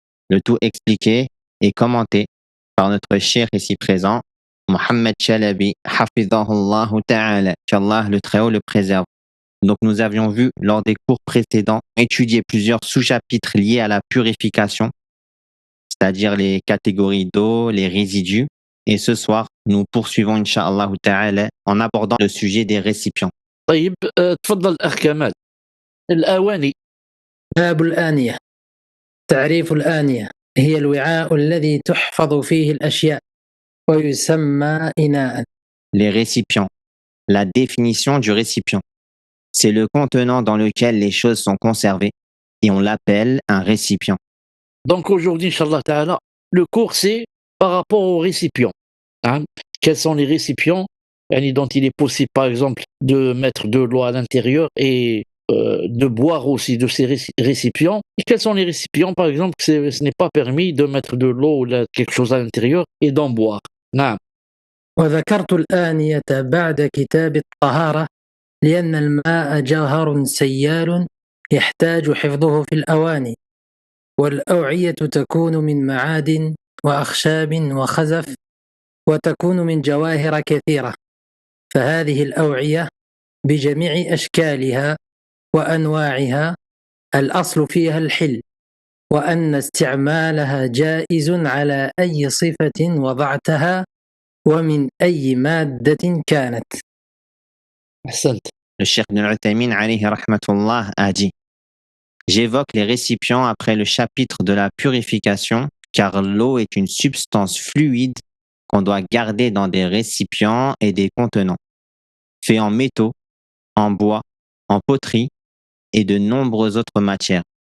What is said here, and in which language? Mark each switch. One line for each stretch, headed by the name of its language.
French: Le tout expliqué et commenté par notre cheikh ici présent, Mohammed Chalabi,
Arabic: hafidhahullahu ta'ala,
French: qu'Allah le Très-Haut le préserve. Donc nous avions vu lors des cours précédents étudier plusieurs sous-chapitres liés à la purification, c'est-à-dire les catégories d'eau, les résidus. Et ce soir, nous poursuivons, Inch'Allah ta'ala, en abordant le sujet des récipients.
Arabic: طيب تفضل أخ كمال الأواني باب الآنية. تعريف الآنية هي الوعاء الذي تحفظ فيه الأشياء ويسمى إناء.
French: Les récipients. La définition du récipient. C'est le contenant dans lequel les choses sont conservées et on l'appelle un récipient. Donc aujourd'hui, Inch'Allah Ta'ala, le cours c'est par rapport aux récipients. Hein. Quels sont les récipients dont il est possible par exemple de mettre de l'eau à l'intérieur et de boire aussi de ces récipients. Et quels sont les récipients par exemple que ce n'est pas permis de mettre de l'eau ou quelque chose à l'intérieur et d'en boire.
Arabic: نعم. وذكرت الآنية بعد كتاب الطهارة لأن الماء جوهر سيال يحتاج حفظه في الأواني والأوعية تكون من معادن وأخشاب وخزف وتكون من جواهر كثيرة فهذه الأوعية بجميع أشكالها وأنواعها الأصل فيها الحل وأن استعمالها جائز على أي صفة وضعتها ومن أي مادة كانت. أحسنت.
French: Le cheikh Ibn Uthaymin alayhi rahmatullah a dit: J'évoque les récipients après le chapitre de la purification, car l'eau est une substance fluide qu'on doit garder dans des récipients et des contenants, faits en métaux, en bois, en poterie et de nombreuses autres matières.